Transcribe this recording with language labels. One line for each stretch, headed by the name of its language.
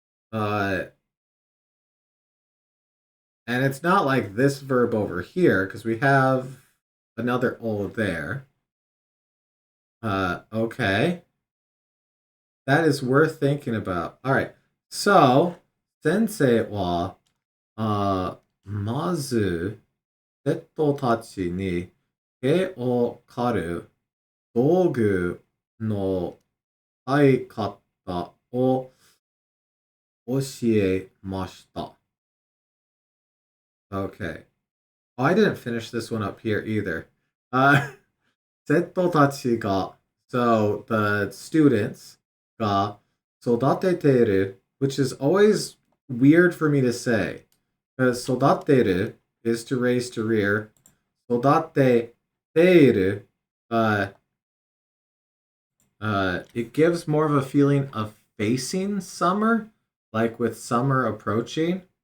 English: Uh, and it's not like this verb over here, because we have another o there. Okay. That is worth thinking about. All right. So, sensei wa
Japanese: まず、生徒たちに手を刈る道具の使い方を教えました。
English: Okay. Oh, I didn't finish this one up here either. Uh,
Japanese: 生徒たちが
English: so the students が
Japanese: 育てている
English: which is always weird for me to say. Because 育てる is to raise to rear. 育てている it gives more of a feeling of facing summer, like with summer approaching.